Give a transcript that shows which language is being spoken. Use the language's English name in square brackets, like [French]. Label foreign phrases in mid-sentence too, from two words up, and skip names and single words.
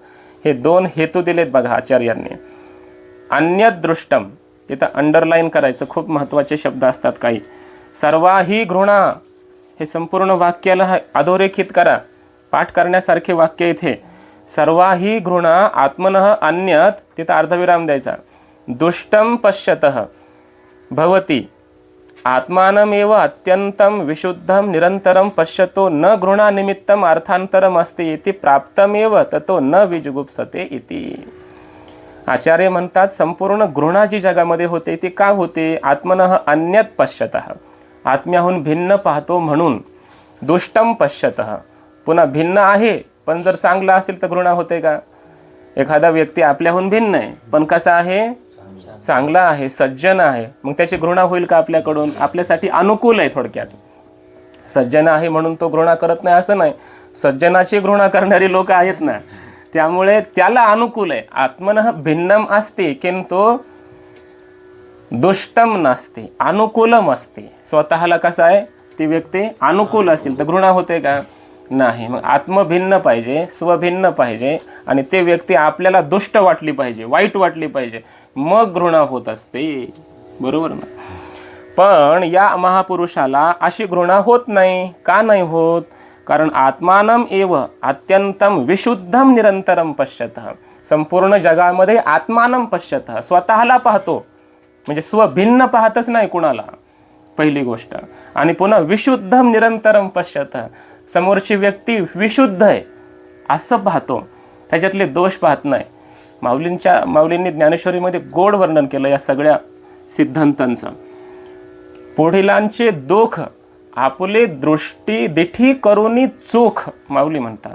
[Marathi] हे दोन हेतू दिलेत बघा आचार्यांनी. [Sanskrit] अन्यद दृष्टम, [Marathi] तिथं अंडरलाईन करायचं, खूप महत्त्वाचे शब्द असतात काही. [Sanskrit] सर्वाही घृणा, [Marathi] हे संपूर्ण वाक्याला अधोरेखित करा, पाठ करण्यासारखे वाक्य इथे. [Sanskrit] सर्वाही घृणा आत्मनः अन्यत, [Marathi] तिथं अर्धविराम द्यायचा. [Sanskrit] दुष्टम पश्यतः भवती आत्मानमेव अत्यंतम विशुद्धम निरंतरम पश्यतो न घृणा निमित्तम अर्थांतरम अस्ति इति प्राप्तमेव ततो न विजुगुप्सते इति. [Marathi] आचार्य म्हणतात संपूर्ण घृणा जी जगामध्ये होते ती का होते? [Sanskrit] आत्मनः अन्यत पश्यतः, [Marathi] आत्म्याहून भिन्न पाहतो म्हणून. [Sanskrit] दुष्टम पश्यतः, [Marathi] पुन्हा भिन्न आहे पण जर चांगला असेल तर घृणा होते का? एखादा व्यक्ती आपल्याहून भिन्न आहे पण कसा आहे? चांगला आहे, सज्जन आहे, मग त्याची घृणा होईल का आपल्याकडून? आपल्यासाठी अनुकूल आहे. थोडक्यात सज्जन आहे म्हणून तो घृणा करत नाही असं नाही. सज्जनाची घृणा करणारी लोक आहेत ना, त्यामुळे त्याला अनुकूल आहे. आत्मनः भिन्नम असते किंतु दुष्टम नसते, अनुकूलम असते. स्वतःला कसं आहे ती व्यक्ती अनुकूल असेल तर घृणा होते का? नाही. मग आत्मभिन्न पाहिजे, स्वभिन्न पाहिजे आणि ते व्यक्ती आपल्याला दुष्ट वाटली पाहिजे, वाईट वाटली पाहिजे, मग घृणा होत असते, बरोबर ना. पण या महापुरुषाला अशी घृणा होत नाही. का नाही होत? कारण [Sanskrit] आत्मानम एव अत्यंतम विशुद्धम निरंतरम पश्यतः, [Marathi] संपूर्ण जगामध्ये [Sanskrit] आत्मानम पश्यतः, [Marathi] स्वतःला पाहतो म्हणजे स्वभिन्न पाहतच नाही कुणाला, पहिली गोष्ट. आणि पुन्हा [Sanskrit] विशुद्धम निरंतरम पश्यतः, [Marathi] समोरची व्यक्ती विशुद्ध आहे असं पाहतो, त्याच्यातले दोष पाहत नाही. माऊलींनी ज्ञानेश्वरीमध्ये गोड वर्णन केलं या सगळ्या सिद्धांतांचं. पुढीलांचे दोख आपले दृष्टी दिठी करुनी चोख, माऊली म्हणतात.